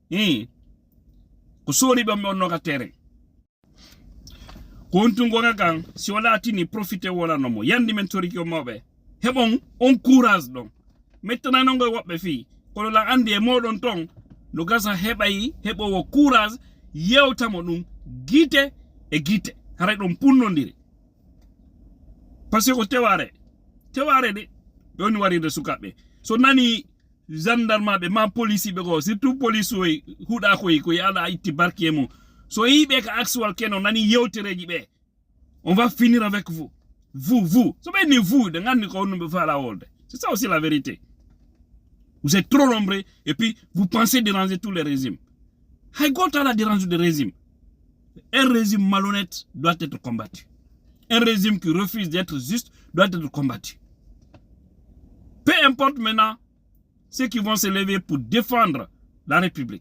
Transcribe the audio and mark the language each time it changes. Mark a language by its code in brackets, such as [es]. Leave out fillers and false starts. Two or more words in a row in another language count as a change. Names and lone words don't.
[ff] ko soriɓe ɓe onno ka terrain ko wontungonga kan si wala tini profité wonanomo yandi men toriki o mawɓe heɓon on courage ɗon mettananogo woɓɓe fi kono la andi e moɗon ton no gasa heɓayi heɓowo courage yewtamo ɗum guite e guite haray ɗon punnodiri [fr] par ce que [ff] ko teware de ɓe woni waride sukaɓe so nani gendarme ɓe ma police ɓe ko surtout police oy huuɗa koy ala itti barki e mum so yiɓe ka axwal keno nani yewtereji ɓe [fr] on va finir avec vous [ff] so ɓe ni vous de gandi ko honno ɓe fala wolde [fr] c'est ça aussi la vérité. Vous êtes trop nombreux et puis vous pensez déranger tous les régimes. Haïgota la dérange des régimes. Un régime malhonnête doit être combattu. Un régime qui refuse d'être juste doit être combattu. Peu importe maintenant ceux qui vont se lever pour défendre la République.